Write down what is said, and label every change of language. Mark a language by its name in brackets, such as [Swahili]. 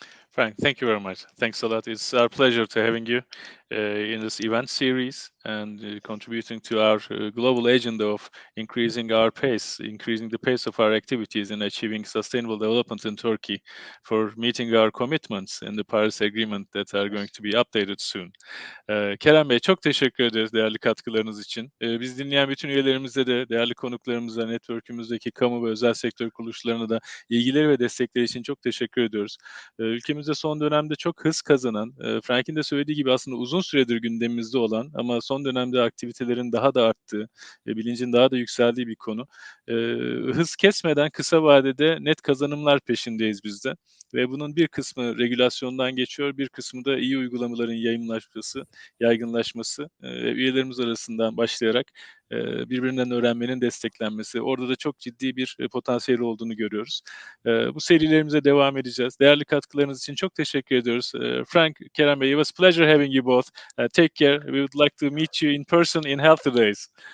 [English] Frank, thank you very much. Thanks a lot. It's our pleasure to having you in this event series and contributing to our global agenda of increasing our pace, increasing the pace of our activities in achieving sustainable development in Turkey for meeting our commitments in the Paris Agreement that are going to be updated soon. [Turkish] Kerem Bey, çok teşekkür ederiz değerli katkılarınız için. Biz dinleyen bütün üyelerimize de, değerli konuklarımıza, network'ümüzdeki kamu ve özel sektör kuruluşlarına da ilgileri ve destekleri için çok teşekkür ediyoruz. Ülkemizde son dönemde çok hız kazanan, Frank'in de söylediği gibi aslında uzun süredir gündemimizde olan ama son dönemde aktivitelerin daha da arttığı, bilincin daha da yükseldiği bir konu. Hız kesmeden kısa vadede net kazanımlar peşindeyiz biz de. Ve bunun bir kısmı regülasyondan geçiyor, bir kısmı da iyi uygulamaların yayınlaşması, yaygınlaşması ve üyelerimiz arasından başlayarak birbirinden öğrenmenin desteklenmesi. Orada da çok ciddi bir potansiyel olduğunu görüyoruz. Bu serilerimize devam edeceğiz. Değerli katkılarınız için çok teşekkür ediyoruz. [English] Frank, Kerem Bey, it was a pleasure having you both. Take care. We would like to meet you in person in Healthy Days.